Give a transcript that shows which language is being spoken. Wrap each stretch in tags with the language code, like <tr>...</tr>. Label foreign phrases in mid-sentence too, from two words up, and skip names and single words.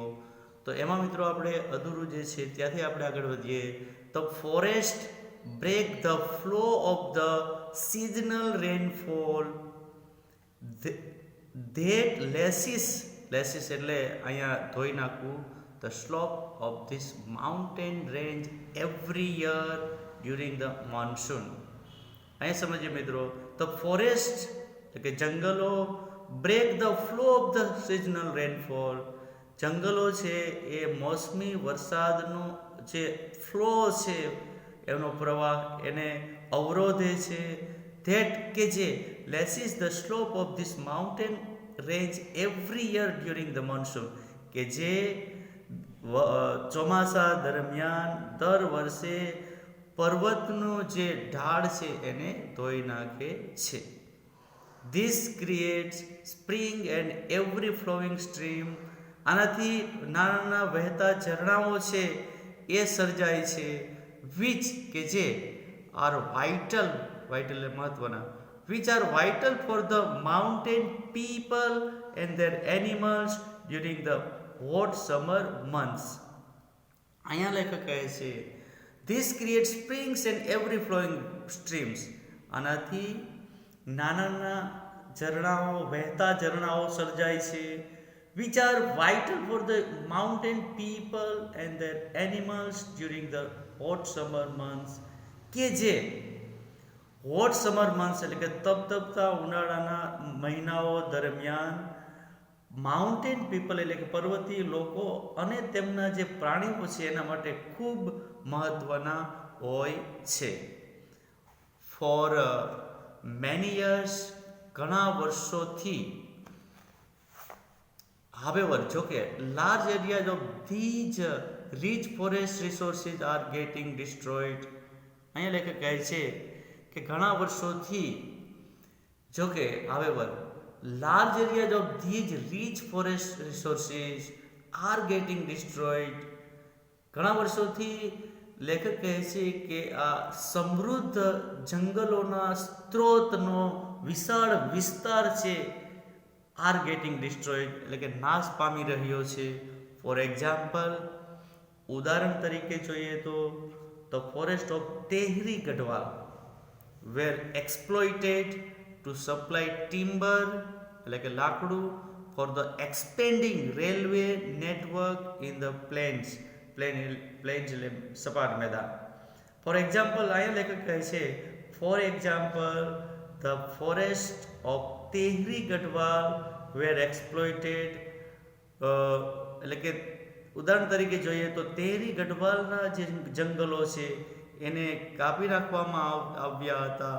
<gu>તો એમાં મિત્રો આપણે અધૂરું જે છે ત્યાંથી આપણે આગળ વધીએ.</gu> <en>the forest break the flow of the seasonal rainfall that lashes</en> <gu>એટલે અહીંયા ધોઈ નાખવું</gu> <en>the slope of this mountain range every year during the monsoon.</en> <gu>અહીંયા સમજીએ મિત્રો,</gu> <en>the forest</en> <gu>એટલે કે જંગલો</gu> <en>break the flow of the seasonal rainfall.</en> <gu>જંગલો છે એ મોસમી વરસાદનો જે ફ્લો છે એનો પ્રવાહ એને અવરોધે છે. that કે જે</gu> <en>lashes the slope of this mountain range every year during the monsoon</en> <gu>કે જે ચોમાસા દરમિયાન દર વર્ષે પર્વતનો જે ઢાળ છે એને ધોઈ નાખે છે.</gu> <en>This creates spring and every flowing stream.</en> <gu>આનાથી નાના વહેતા ઝરણાઓ છે એ સર્જાય છે.</gu> <en>which</en> <gu>કે જે</gu> <en>are vital</en> <gu>એટલે મહત્વના,</gu> <en>which are vital for the mountain people and their animals during the hot summer months.</en> <gu>અહીંયા લેખક કહે છે</gu> <en>this creates springs and every flowing streams.</en> <gu>આનાથી નાના ઝરણાઓ, વહેતા ઝરણાઓ સર્જાય છે.</gu> <en>which are vital for the mountain people and their animals during the hot summer months.</en> <gu>કે જે</gu> <en>hot summer months</en> <gu>એટલે કે તપતા ઉનાળાના મહિનાઓ દરમિયાન</gu> <en>mountain people</en> <gu>એટલે કે પર્વતીય લોકો અને તેમના જે પ્રાણીઓ છે એના માટે ખૂબ મહત્વના હોય છે.</gu> <en>for many years</en> <gu>ઘણા વર્ષોથી,</gu> <en>however જોકે large areas of these rich forest resources are getting destroyed.</en> <gu>અહીંયા લેખક કહે છે કે ઘણા વર્ષોથી જોકે</gu> <en>however large areas of these rich forest resources are getting destroyed.</en> <gu>ઘણા વર્ષોથી લેખક કહે છે કે આ સમૃદ્ધ જંગલોના સ્ત્રોતનો વિશાળ વિસ્તાર છે</gu> <en>are getting destroyed</en> <gu>એટલે કે નાશ પામી રહ્યો છે.</gu> <en>for example</en> <gu>ઉદાહરણ તરીકે જોઈએ તો</gu> <en>the forest of Tehri Garhwal were exploited to supply timber</en> <gu>એટલે કે લાકડું</gu> <en>for the expanding railway network in the plains</en> <gu>એટલે સપાટ મેદાન.</gu> <en>for example</en> <gu>અહીંયા લેખક કહે છે</gu> <en>for example the forest of Tehri Garhwal were exploited</en> <gu>એટલે કે ઉદાહરણ તરીકે જોઈએ તો તેહરી ગઢવાલના જે જંગલો છે એને કાપી નાખવામાં આવ્યા હતા.</gu>